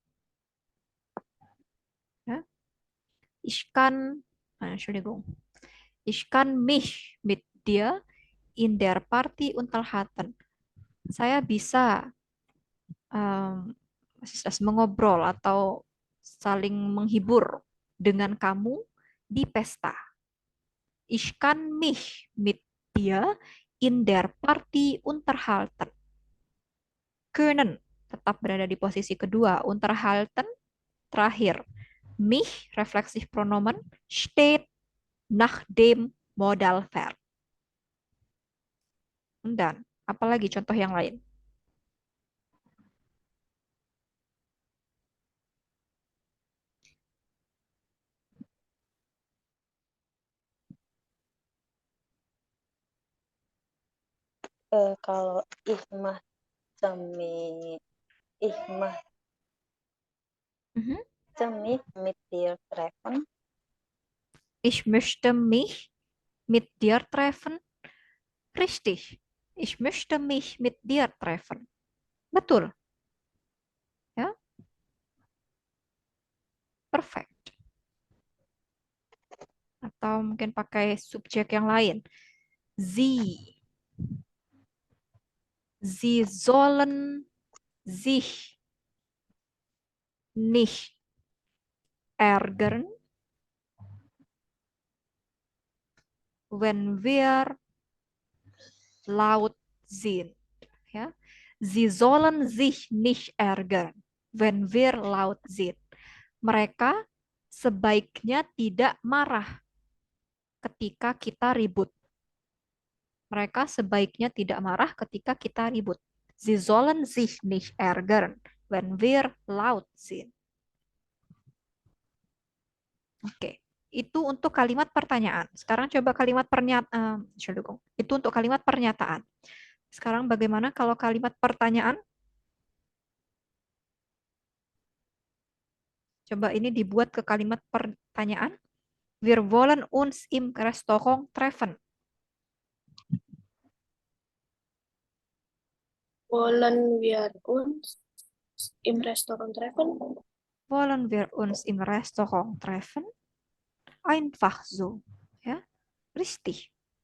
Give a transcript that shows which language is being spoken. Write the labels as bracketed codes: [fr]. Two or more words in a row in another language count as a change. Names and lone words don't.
[de] Ja? Ich kann, Entschuldigung, ich kann mich mit dir in der Party unterhalten. [id] Saya bisa mengobrol atau saling menghibur dengan kamu di pesta. [de] Ich kann mich mit dir in der Party unterhalten. [id] Können tetap berada di posisi kedua. [de] Unterhalten terakhir. Mich, [id] refleksif pronomen, [de] steht nach dem modal verb. [id] Dan apalagi contoh yang lain? Kalau ihmah semi ihmah semi [de] mit dir treffen. Ich möchte mich mit dir treffen. Richtig. Ich möchte mich mit dir treffen. [id] Betul. Ya. Perfect. Atau mungkin pakai subjek yang lain. [de] Sie. Sie sollen sich nicht ärgern, wenn wir laut sind. Ja? Sie sollen sich nicht ärgern, wenn wir laut sind. [id] Mereka sebaiknya tidak marah ketika kita ribut. Mereka sebaiknya tidak marah ketika kita ribut. [de] Sie sollen sich nicht ärgern, wenn wir laut sind. [id] Oke, itu untuk kalimat pertanyaan. Sekarang coba kalimat pernyataan. Itu untuk kalimat pernyataan. Sekarang bagaimana kalau kalimat pertanyaan? Coba ini dibuat ke kalimat pertanyaan. [de] Wir wollen uns im Restaurant treffen. Wollen wir uns im Restaurant treffen? Wollen wir uns im Restaurant treffen? Einfach so. Ja, richtig.